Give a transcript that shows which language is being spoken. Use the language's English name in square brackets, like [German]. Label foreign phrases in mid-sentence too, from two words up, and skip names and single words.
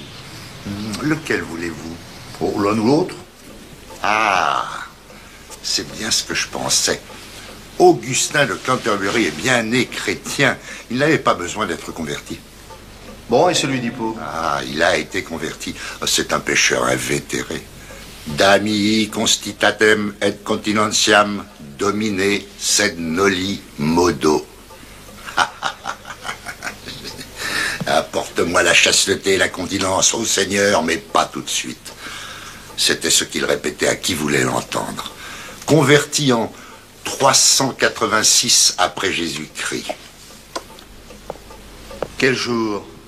[French] Lequel voulez-vous? Oh, l'un ou l'autre? Ah, c'est bien ce que je pensais. Augustin de Canterbury est bien né chrétien. Il n'avait pas besoin d'être converti. Bon, et celui d'Hippo? Ah, il a été converti. C'est un pécheur invétéré. [Latin] Damii constitatem et continentiam domine sed noli modo. [French] Apporte Apporte-moi la chasteté et la continence, ô Seigneur, mais pas tout de suite. C'était ce qu'il répétait à qui voulait l'entendre. Converti en 386 après Jésus-Christ. Quel jour?